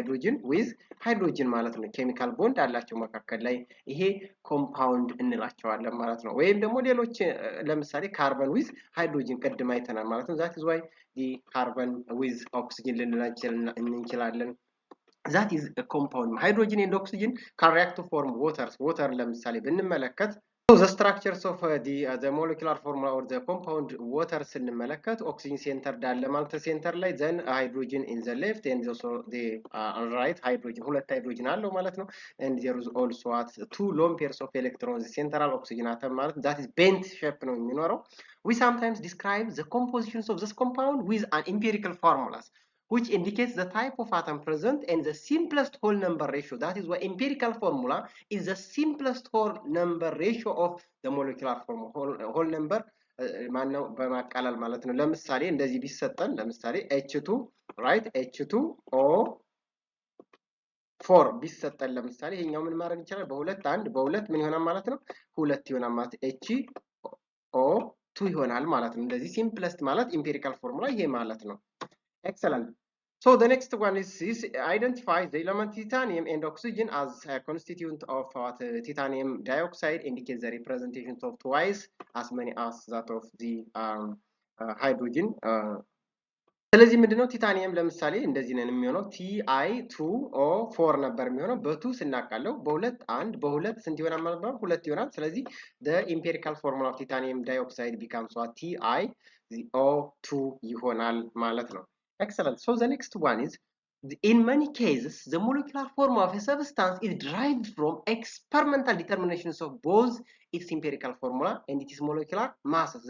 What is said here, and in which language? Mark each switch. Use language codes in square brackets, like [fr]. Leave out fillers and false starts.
[am] ሃይድሮጅን with ሃይድሮጅን ማለት ነው። ኬሚካል ቦንድ አላቸው መካከል ላይ ይሄ ኮምፓውንድ እንላቸዋለን ማለት ነው። ወይም ደግሞ ሌሎች ለምሳሌ ካርበን with ሃይድሮጅን ቅድም አይተናል ማለት ነው። [en] that is why the carbon with oxygen [am] ልንላቸው እንችላለን። [en] that is a compound. Hydrogen and oxygen can react to form water [am] ለምሳሌ ብንመለከት [en] so the structures of the molecular formula or the compound water [am] ስንመለከት [en] oxygen centered አለ ማለት center ላይ then hydrogen in the left and also the right hydrogen [am] ሁለት ሃይድሮጅን አለው ማለት ነው [en] and there is also at two lone pairs of electrons central oxygen atom ማለት that is bent shape [am] ነው የሚኖረው. [en] We sometimes describe the compositions of this compound with an empirical formulas which indicates the type of atom present and the simplest whole number ratio. That is why empirical formula is the simplest whole number ratio of the molecular formula. [am] whole number ማነው በማቃለል ማለት ነው። ለምሳሌ እንደዚህ ቢሰጠን ለምሳሌ H2 right H2O 4 ቢሰጠን ለምሳሌ ይሄኛው ምን ማድረግ ይችላል? በሁለት ምን ይሆናል ማለት ነው? ሁለት ይሆናል ማለት HO2 ይሆናል ማለት ነው። እንደዚህ simplest ማለት empirical formula ይሄ ማለት ነው። Excellent. [en] So the next one is identify the element titanium and oxygen as a constituent of titanium dioxide indicates the representation of twice as many as that of the hydrogen. [am] ስለዚህ ምንድነው ቲታኒየም ለምሳሌ እንደዚህ ነው የሚሆነው Ti2O4 ነበር የሚሆነው በ2 ስናቃለው በሁለት አንድ በሁለት ስንት ይሆናል ማለት ነው? ሁለት ይሆናል። ስለዚህ [en] the empirical formula of titanium dioxide becomes what [am] TiO2 ይሆናል ማለት ነው። Excellent. [en] So the next one is in many cases the molecular formula of a substance is derived from experimental determinations of both its empirical formula and its molecular masses.